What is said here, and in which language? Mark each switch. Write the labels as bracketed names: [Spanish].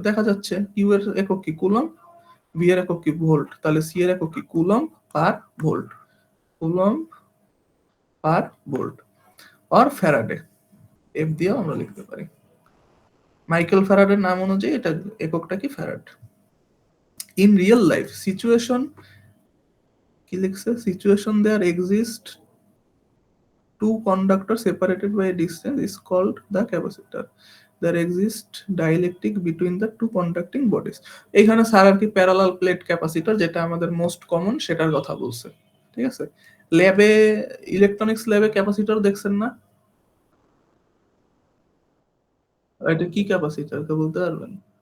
[Bangla] দেখা যাচ্ছে কিউ এর একক কি কুলম, ভি এর একক কি ভোল্ট, তাহলে সি এর একক কি coulomb per volt, coulomb per volt or Faraday, F দিয়েও আমরা লিখতে পারি। মাইকেল ফ্যারাডের নাম অনুযায়ী এটা এককটা কি farad. [English] in real life situation [Bangla] কি লিখছে, [English] Situation there exist two conductor separated by a distance is called the capacitor. There exists dielectric between the two conducting bodies. [Bangla] এখানে স্যার আর কি প্যারালাল প্লেট ক্যাপাসিটর, যেটা আমাদের মোস্ট কমন সেটার কথা বলছে। ঠিক আছে, ল্যাবে ইলেকট্রনিক্স ল্যাবে ক্যাপাসিটর দেখছেন না, এটা কি ক্যাপাসিটর কে বলতে পারবেন?